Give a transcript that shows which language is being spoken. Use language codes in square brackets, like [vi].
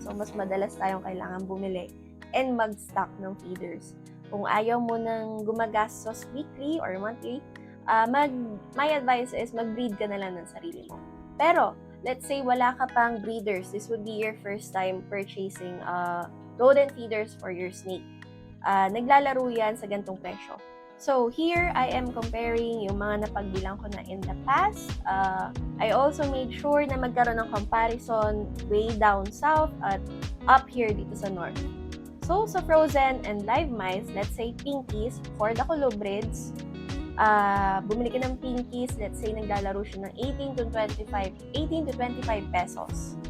[tl] So, mas madalas tayong kailangan bumili and mag-stock ng feeders. Kung ayaw mo nang gumagastos weekly or monthly, [en] my advice is [tl] mag-breed ka na lang ng sarili mo. Pero, let's say wala ka pang breeders. [en] This would be your first time purchasing golden feeders for your snake. [tl] Naglalaro yan sa gantong presyo. [en] So, here, I am comparing [tl] yung mga napagbilang ko na [en] in the past. I also made sure [tl] na magkaroon ng [en] comparison way down south at up here dito sa north. So, sa frozen and live mice, let's say pinkies, for the colubrids, [tl] bumili ka ng pinkies, [en] let's say [tl] naglalaro siya ng [en] 18 to 25 pesos.